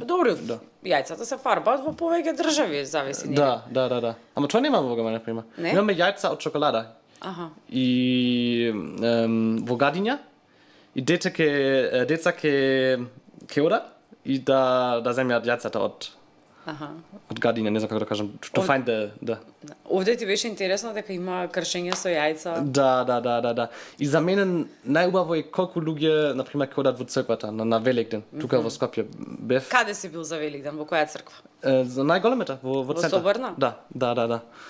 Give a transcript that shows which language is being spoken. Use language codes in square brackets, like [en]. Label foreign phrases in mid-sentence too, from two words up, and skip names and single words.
[mk] добро, јајцата се фарбаат во повеќе држави, зависи нели? Да. Ама тоа немаме во Германија, например. Имаме јајца од шоколада. И во гадиња и деца ке одат и да земјат јајцата од гадиња, не знам како да кажам, [en] to find the. [mk] Овде ти беше интересно дека има кршење со јајца. Да. И за мене најубаво е колку луѓе, например, ке одат во црквата на Великден, тука во Скопје бев. Каде си бил за Великден, во која црква? За најголемата во центар. Во Соборна? Да.